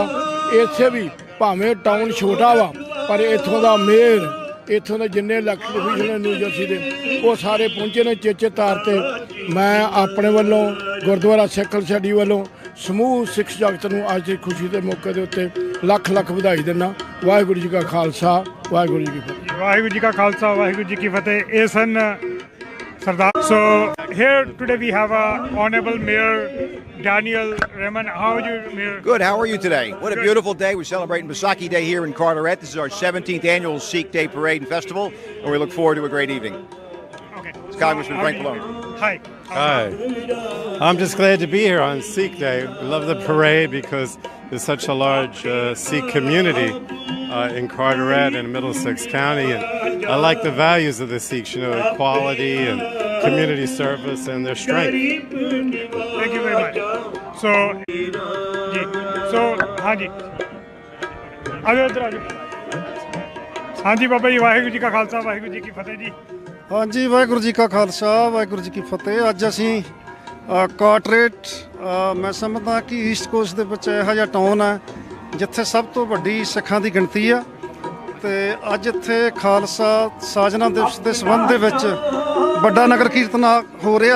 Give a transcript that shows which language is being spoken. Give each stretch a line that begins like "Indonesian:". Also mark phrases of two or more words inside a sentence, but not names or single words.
Punjabi: ਇੱਥੇ ਵੀ ਭਾਵੇਂ ਟਾਊਨ ਛੋਟਾ ਵਾ ਪਰ ਇੱਥੋਂ ਦਾ ਮੇਅਰ, ਇੱਥੋਂ ਦੇ ਜਿੰਨੇ
English: elected official
Punjabi: ਨੇ ਨਿਊ ਜਰਸੀ ਦੇ ਉਹ ਸਾਰੇ ਪਹੁੰਚੇ ਨੇ ਚੇਚੇ ਤਾਰ ਤੇ। ਮੈਂ ਆਪਣੇ ਵੱਲੋਂ ਗੁਰਦੁਆਰਾ ਸਿੱਖ ਛੱਡੀ ਵੱਲੋਂ ਸਮੂਹ ਸਿੱਖ ਜਗਤ ਨੂੰ ਅੱਜ ਦੀ ਖੁਸ਼ੀ ਦੇ ਮੌਕੇ ਦੇ ਉੱਤੇ ਲੱਖ ਲੱਖ ਵਧਾਈ ਦਿੰਦਾ। ਵਾਹਿਗੁਰੂ ਜੀ ਕਾ ਖਾਲਸਾ ਵਾਹਿਗੁਰੂ ਜੀ ਕੀ ਫਤਿਹ। ਵਾਹਿਗੁਰੂ ਜੀ ਕਾ ਖਾਲਸਾ ਵਾਹਿਗੁਰੂ ਜੀ ਕੀ ਫਤਿਹ। ਇਹ ਸਨ Sardar.
English: So here today we have Honorable Mayor Daniel Raymond. How are you, Mayor? Good. How are you today? What a beautiful day. We're celebrating Baisakhi Day here in Carteret. This is our 17th annual Sikh Day Parade and Festival, and we look forward to a great evening. Okay. It's Congressman Frank Malone. Hi. Hi. I'm just glad to be here on Sikh Day. I love the parade because there's such a large Sikh community in Carteret and Middlesex County, and I like the values of the Sikhs, you know, equality and community service and their strength. Thank you very much. So,
Punjabi: ਹਾਂ ਜੀ, ਆਜੋ ਇਧਰ ਆਜੋ। ਹਾਂ ਜੀ ਬਾਬਾ ਜੀ, ਵਾਹਿਗੁਰੂ ਜੀ ਕਾ ਖਾਲਸਾ ਵਾਹਿਗੁਰੂ ਜੀ ਕੀ ਫਤਿਹ ਜੀ। ਹਾਂਜੀ ਵਾਹਿਗੁਰੂ ਜੀ ਕਾ ਖਾਲਸਾ ਵਾਹਿਗੁਰੂ ਜੀ ਕੀ ਫਤਿਹ। ਅੱਜ ਅਸੀਂ ਕਾਰਟਰੇਟ ਮੈਂ ਸਮਝਦਾ ਕਿ ਈਸਟ ਕੋਸਟ ਦੇ ਵਿੱਚ ਇਹੋ ਜਿਹਾ ਟਾਊਨ ਹੈ ਜਿੱਥੇ ਸਭ ਤੋਂ ਵੱਡੀ ਸਿੱਖਾਂ ਦੀ ਗਿਣਤੀ ਆ ਤੇ ਅੱਜ ਇੱਥੇ ਖਾਲਸਾ ਸਾਜਨਾ ਦਿਵਸ ਦੇ ਸੰਬੰਧ ਦੇ ਵਿੱਚ ਵੱਡਾ ਨਗਰ ਕੀਰਤਨ ਹੋ ਰਿਹਾ।